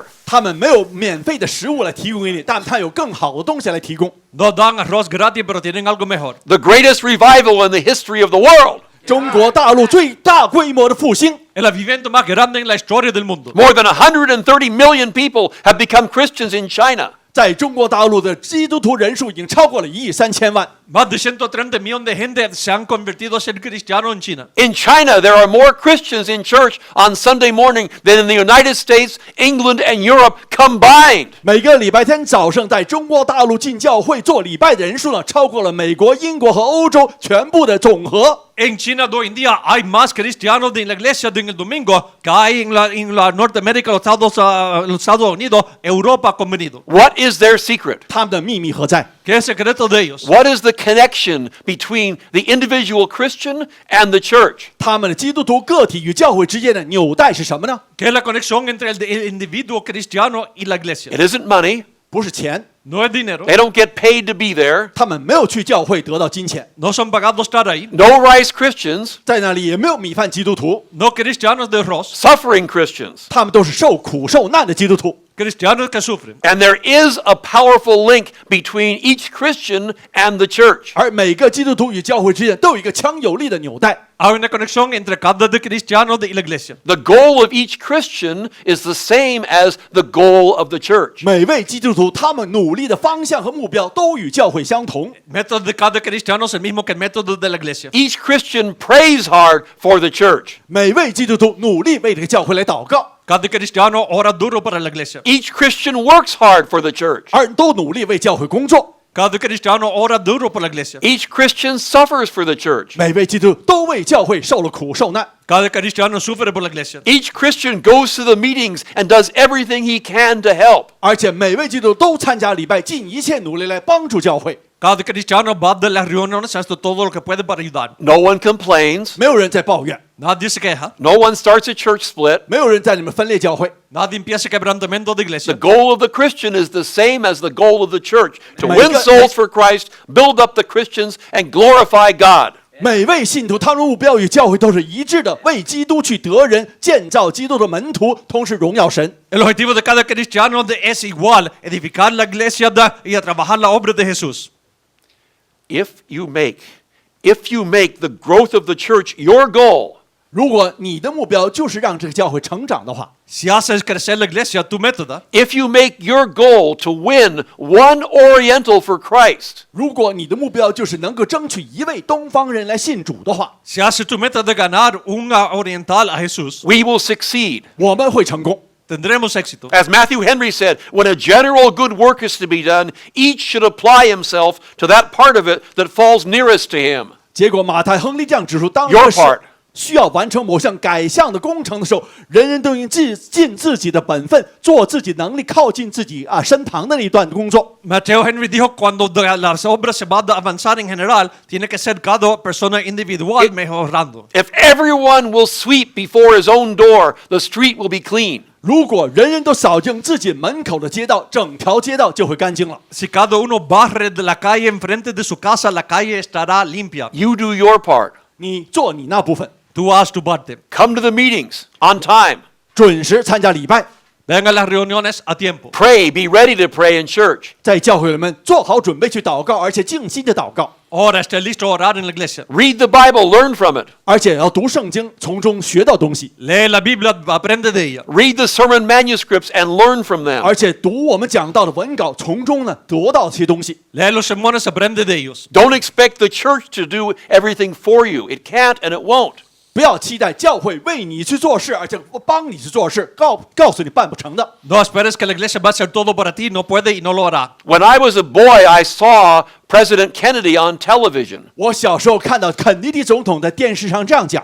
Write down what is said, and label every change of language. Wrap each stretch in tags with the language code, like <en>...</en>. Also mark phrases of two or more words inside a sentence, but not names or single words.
<zh>他们没有免费的食物来提供给你，但他有更好的东西来提供。</zh> <es>No dan arroz gratis, pero tienen algo mejor.</es> <en>The greatest revival in the history of the world.</en> <zh>中国大陆最大规模的复兴，</zh> <es>El avivamiento más grande en la historia del mundo.</es> <en>More than 130 million people have become Christians in China.</en> <zh>在中国大陆的基督徒人数已经超过了1.3亿。</zh> <es>Más de 130 millones de gente se han convertido a ser cristianos en China.</es> <en>In China, there are more Christians in church on Sunday morning than in the United States, England, and Europe combined.</en> <zh>每个礼拜天早上，在中国大陆进教会做礼拜的人数呢，超过了美国、英国和欧洲全部的总和。</zh> <es>En China hoy en día hay más cristianos en la iglesia en el domingo que hay en la Norteamérica, los Estados Unidos, Europa combinado.</es> <en>What is their secret?</en> <zh>他们的秘密何在？</zh> <es>¿Qué es el secreto de ellos?</es> <en>What is the connection between the individual Christian and the church?</en> <zh>他们的基督徒个体与教会之间的纽带是什么呢？</zh> <es>¿Qué es la conexión entre el individuo cristiano y la iglesia?</es> <en>It isn't money.</en> <zh>不是钱，</zh> <es>No es dinero.</es> <en>They don't get paid to be there.</en> <zh>他们没有去教会得到金钱，</zh> <es>No son pagados estar ahí.</es> <en>No rice Christians,</en> <zh>在那里也没有米饭基督徒，</zh> <es>No cristianos de arroz.</es> <en>suffering Christians.</en> <zh>他们都是受苦受难的基督徒。</zh> <es>Cristianos que sufren.</es> <en>And there is a powerful link between each Christian and the church.</en> <zh>而每个基督徒与教会之间都有一个强有力的纽带。</zh> <es>Hay una conexión entre cada de cristianos y la iglesia.</es> <en>The goal of each Christian is the same as the goal of the church.</en> <zh>每位基督徒他们努力的方向和目标都与教会相同。</zh> <es>El método de cada cristiano es el mismo que el método de la iglesia.</es> <en>Each Christian prays hard for the church.</en> <zh>每位基督徒努力为这个教会来祷告，</zh> <es>Cada cristiano ora duro para la iglesia.</es> <en>Each Christian works hard for the church.</en> <zh>而都努力为教会工作。</zh> <es>Cada cristiano ora duro por la iglesia.</es> <en>Each Christian suffers for the church.</en> <zh>每位基督都为教会受了苦受难。</zh> <es>Cada cristiano sufre por la iglesia.</es> <en>Each Christian goes to the meetings and does everything he can to help.</en> <zh>而且每位基督都参加礼拜，尽一切努力来帮助教会。</zh> <es>Cada cristiano va de las reuniones, hace todo lo que puede para ayudar.</es> <en>No one complains.</en> <zh>没有人在抱怨，</zh> <es>Nadie se queja.</es> <en>No one starts a church split.</en> <zh>没有人在你们分裂教会。</zh> <es>Nadie empieza quebrantamiento de</es> <en>The</en> <es>iglesia.</es> <en>goal of the Christian is the same as the goal of the church, to My win God. souls for Christ, build up the Christians, and glorify God.</en> <zh>每位信徒他们的目标与教会都是一致的，为基督去得人，建造基督的门徒，同时荣耀神。</zh> <es>El objetivo de cada cristiano es igual, edificar la iglesia y a trabajar la obra de Jesús.</es> <en>If you make the growth of the church your goal,</en> <zh>如果你的目标就是让这个教会成长的话，</zh> <es>Si haces crecer la iglesia, tu método,</es> <en>if you make your goal to win one Oriental for Christ,</en> <zh>如果你的目标就是能够争取一位东方人来信主的话，</zh> <es>si haces tu meta de ganar una oriental a Jesús,</es> <en>we will succeed.</en> <zh>我们会成功。</zh> <es>tendremos éxito.</es> <en>As Matthew Henry said, when a general good work is to be done, each should apply himself to that part of it that falls nearest to him.</en> <zh>结果马太亨利这样指出，当</zh> <en>Your</en> <zh>这个</zh> <en>part.</en> <zh>需要完成某项改向的工程的时候，人人都应尽自己的本分，做自己能力靠近自己身旁的那一段工作。</zh> <es>Mateo Henry dijo, cuando las obras se van a avanzar en general, tiene que ser cada persona individual mejorando.</es> <en>If everyone will sweep before his own door, the street will be clean.</en> <zh>如果人人都扫净自己门口的街道，整条街道就会干净了。</zh> <es>Si cada uno barre de la calle enfrente de su casa, la calle estará limpia.</es> <en>You do your part.</en> <zh>你做你那部分，</zh> <es>Tú haz tu parte.</es> <en>Come to the meetings on time.</en> <zh>准时参加礼拜，</zh> <es>Ven a las reuniones a tiempo.</es> <en>Pray, be ready to pray in church.</en> <zh>在教会里面做好准备去祷告，而且静心的祷告，</zh> <es>Ahora esté listo a orar en la iglesia.</es> <en>Read the Bible, learn from it.</en> <zh>而且要读圣经，从中学到东西，</zh> <es>Lee la Biblia, aprende de ella.</es> <en>Read the sermon manuscripts and learn from them.</en> <zh>而且读我们讲到的文稿，从中呢得到这些东西。</zh> <es>Lee los sermones, aprende de ellos.</es> <en>Don't expect the church to do everything for you. It can't and it won't.</en> <zh>不要期待教会为你去做事，而且帮你去做事，告诉你办不成的。</zh> <es>No esperes que la iglesia va a hacer todo para ti, no puede y no lo hará.</es> <en>When I was a boy, I saw President Kennedy on television.</en> <zh>我小时候看到肯尼迪总统在电视上这样讲，</zh>